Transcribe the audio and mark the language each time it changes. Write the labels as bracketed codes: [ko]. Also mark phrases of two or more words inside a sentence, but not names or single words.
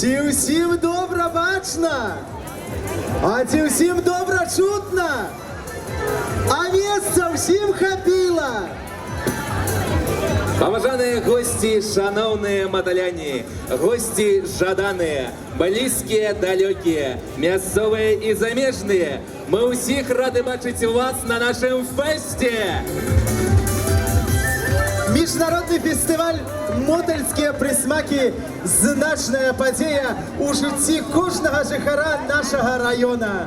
[be] всім добра бачна? А ці всім добра чутна? А месца всім хапіла? Паважаныя гости, шановные маталяне, гости жаданыя, [ru] близкие, далекие, [be] мясцовые и замежные, мы усіх рады бачыць вас на нашем фесте. Міжнародны фестываль «Мотальскія прысмакі» – значная падзея ў жыцці кожнага жыхара нашага раёна.